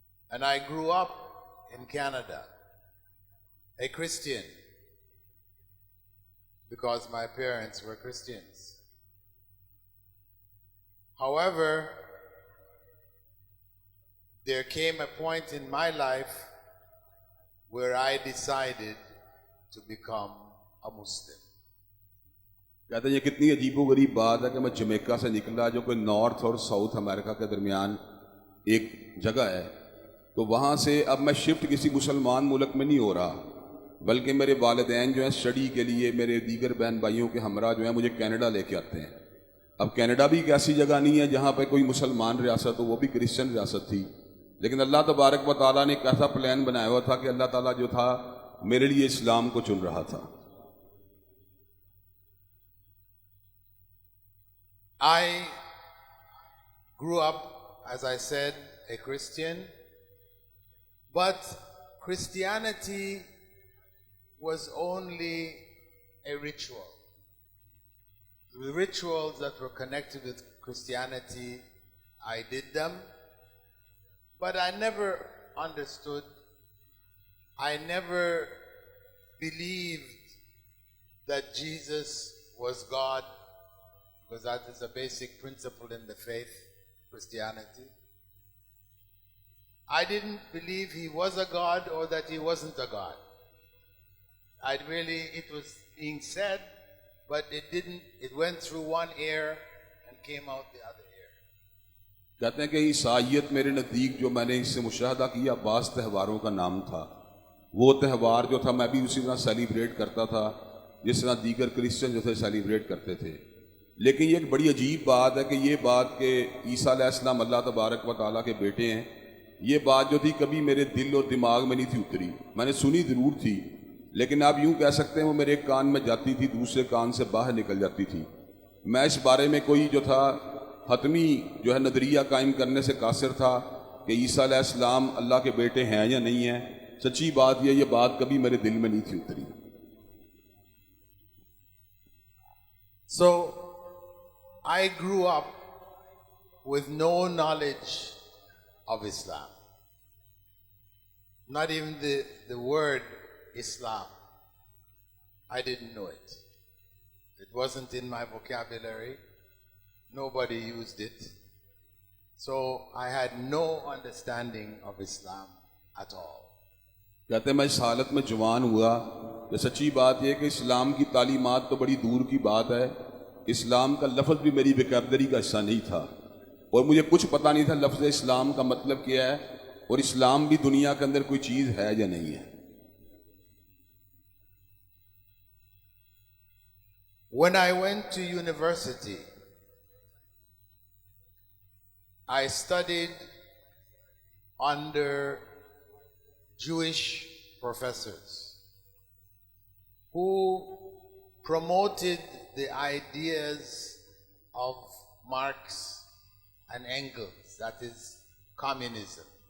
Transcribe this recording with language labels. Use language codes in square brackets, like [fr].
[en] And I grew up in Canada, a Christian, because my parents were Christians. However, there came a point in my life where I decided to become a Muslim. [hi] कहते हैं ये कितनी अजीबोगरीब बात है कि मैं Jamaica से निकला, जो कोई नॉर्थ और साउथ अमेरिका के दरमियान एक जगह है, तो वहाँ से अब मैं शिफ्ट किसी मुसलमान मुल्क में नहीं हो रहा, बल्कि मेरे वालिदैन जो हैं स्टडी के लिए मेरे दीगर बहन भाइयों के हमरा जो हैं मुझे कनाडा लेके आते हैं. अब कनाडा भी एक ऐसी जगह नहीं है जहाँ पर कोई मुसलमान रियासत हो, वो भी क्रिश्चियन रियासत थी, लेकिन अल्लाह तबारक व तआला ने एक ऐसा प्लान बनाया हुआ था कि अल्लाह ताला जो था मेरे लिए इस्लाम को चुन रहा था. [en] I grew up, as I said, a Christian, but Christianity was only a ritual. The rituals that were connected with Christianity, I did them, but I never understood, I never believed that Jesus was God, because that is a basic principle in the faith, Christianity. I didn't believe he was a God or that he wasn't a God. It was being said, but it went through one ear and came out the other ear. [hi] कहते हैं कि ईसाईयत मेरे नज़दीक जो मैंने इससे मुशाहदा किया बास त्यौहारों का नाम था, वो त्यौहार जो था मैं भी उसी तरह सेलिब्रेट करता था जिस तरह दीगर क्रिश्चियन जो थे सेलिब्रेट करते थे. लेकिन ये एक बड़ी अजीब बात है कि ये बात कि ईसा अलैहिस्सलाम अल्लाह तबारक व तआला के बेटे हैं, ये बात जो थी कभी मेरे दिल और दिमाग में नहीं थी उतरी. मैंने सुनी ज़रूर थी, लेकिन आप यूँ कह सकते हैं वो मेरे एक कान में जाती थी, दूसरे कान से बाहर निकल जाती थी. मैं इस बारे में कोई जो था हतमी जो है नज़रिया कायम करने से कासिर था कि ईसा अलैहिस्सलाम अल्लाह के बेटे हैं या नहीं हैं. सच्ची बात ये बात कभी मेरे दिल में नहीं थी उतरी. [en] So I grew up with no knowledge of Islam. Not even the word Islam. I didn't know it. It wasn't in my vocabulary. Nobody used it. So I had no understanding of Islam at all. [hi] कहते हैं मैं इस हालत में जवान हुआ कि सच्ची बात यह कि इस्लाम की तालीमात तो बड़ी दूर की बात है, इस्लाम का लफ्ज़ भी मेरी वोकैबुलरी का हिस्सा नहीं था, और मुझे कुछ पता नहीं था लफ्ज़ इस्लाम का मतलब क्या है और इस्लाम भी दुनिया के अंदर कोई चीज़ है या नहीं है. [en] When I went to university, I studied under Jewish professors who promoted the ideas of Marx and Engels, that is communism.